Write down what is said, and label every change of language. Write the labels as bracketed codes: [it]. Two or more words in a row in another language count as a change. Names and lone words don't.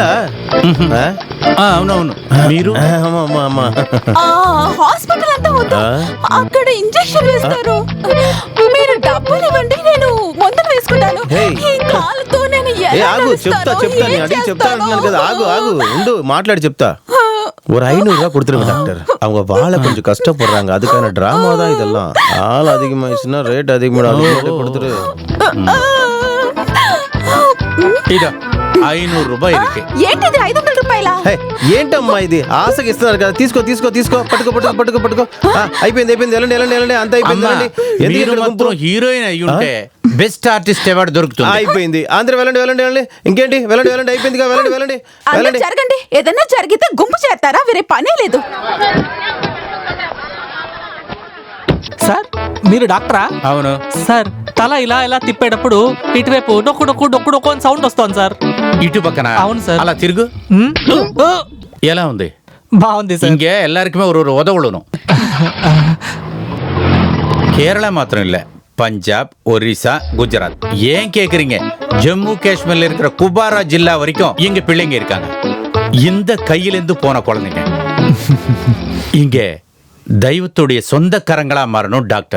[te] అవునవును. మీరు హాస్పిటల్ అంతా వద్దు, అక్కడ ఇంజెక్షన్ వేస్తారు. మీరు డబ్బులు ఇవ్వండి, నేను మందులు వేసుకుంటాను. Hey. ఈ కాలుతో నేను ఎలా ఆగు, చెప్తా నడుస్తానో, చెప్తా ఏం నేను అడిగి చెప్తా చేస్తానో. అంటున్నాను కదా. ఆగు ఆగు ఉండు, మాట్లాడి చెప్తా. [ta] ஒரு 500 ரூபா கொடுத்துருங்க டாக்டர். அவங்க வாழ கொஞ்சம் கஷ்டப்படுறாங்க, அதுக்கான டிராமா தான் இதெல்லாம். ஆள் அதிகமாயிடுச்சுன்னா ரேட் அதிகமாகும், கொடுத்துரு. [te] ఇదో 500 రూపాయలు ఇருக்கு. ఏంటిది 500 రూపాయల? హే, ఏంటమ్మా ఇది? ఆశకి ఇస్తున్నారు కదా, తీసుకో తీసుకో తీసుకో, పట్టుకో పట్టుకో పట్టుకో పట్టుకో. అయిపోయింది అయిపోయింది, వెళ్ళండి వెళ్ళండి వెళ్ళండి, అంత అయిపోయింది. అమ్మా, ఎందుకు మీరు ఇక్కడ మాత్రం గుంపు? హీరోయిన్ అయ్యి ఉంటే [en] best artist award [te] దొరుకుతుంది. అయిపోయింది, అందరూ వెళ్ళండి వెళ్ళండి వెళ్ళండి. ఇంకేంటి, వెళ్ళండి వెళ్ళండి, అయిపోయింది కదా, వెళ్ళండి వెళ్ళండి అందరూ వెళ్ళండి. జరగండి. ఏదైనా జరిగితే గుంపు చేస్తారా? వేరే పనే లేదు. సార్ మీరు డాక్టరా? అవును. సార్ తల ఇలా ఇలా తిప్పేటప్పుడు ఇటువైపు డొక్కు డొక్కు డొక్కు డొక్కు అని సౌండ్ వస్తుంది సార్. ఇటు పక్కన? అవును సార్. అలా తిరుగు. హ్మ్? ఓ, ఎలా ఉంది? బాగుంది సార్. [ta] இங்கே எல்லாருக்குமே ஒரு உதவணும். கேரளா மாத்திரம் இல்ல, பஞ்சாப், ஒரிசா, குஜராத். ஏன் கேக்குறீங்க? ஜம்மு காஷ்மீர்ல இருக்கிற குபாரா ஜில்லா வரைக்கும் இங்க பிள்ளைங்க இருக்காங்க. இந்த கையிலிருந்து போன குழந்தைங்க இங்க தெய்வத்துடைய சொந்த கரங்களா மாறணும் டாக்டர்.